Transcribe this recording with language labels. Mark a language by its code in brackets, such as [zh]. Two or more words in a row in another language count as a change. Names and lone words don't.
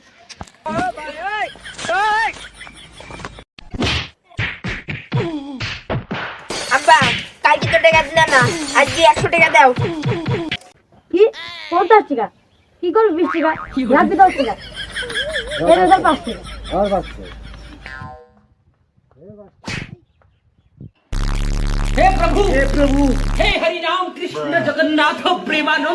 [bn] আব্বা কালকে তো টাকা দিলে না আজকে 100 টাকা দাও। কি 50 টাকা কি করবি 20 টাকা রাখবি 10 টাকা এর 5 টাকা আর বাচ্চা [hi] हे प्रभु हे हरि राम कृष्ण जगन्नाथ प्रेमानंद